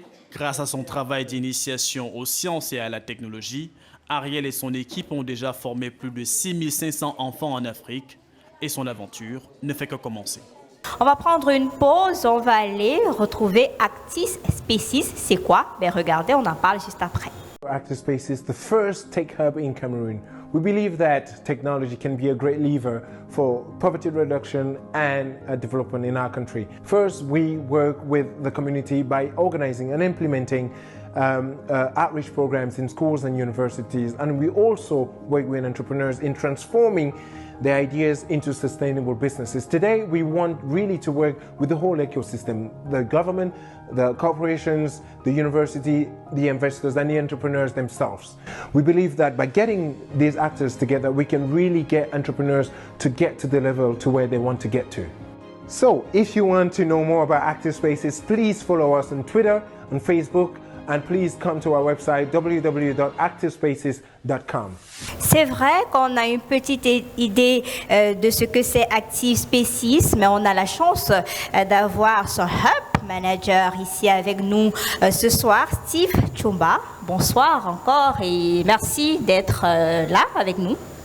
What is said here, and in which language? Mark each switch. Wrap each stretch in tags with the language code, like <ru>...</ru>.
<fr>Grâce à son travail d'initiation aux sciences et à la technologie, Ariel et son équipe ont déjà formé plus de 6500 enfants en Afrique et son aventure ne fait que commencer. On va prendre une pause, on va aller retrouver Actis Species. C'est quoi? Ben regardez, on en parle juste après.</fr> <en>Actis Spaces, the first tech hub in Cameroon. We believe that technology can be a great lever for poverty reduction and development in our country. First, we work with the community by organizing and implementing outreach programs in schools and universities, and we also work with entrepreneurs in transforming their ideas into sustainable businesses. Today, we want really to work with the whole ecosystem, the government, the corporations, the university, the investors, and the entrepreneurs themselves. We believe that by getting these actors together, we can really get entrepreneurs to get to the level to where they want to get to. So, if you want to know more about Active Spaces, please follow us on Twitter, on Facebook, and please come to our website www.activespaces.com.</en> <fr>C'est vrai qu'on a une petite idée de ce que c'est Active Spaces, mais on a la chance d'avoir son Hub Manager ici avec nous ce soir, Steve Chumba. Bonsoir encore et merci d'être là avec nous.</fr>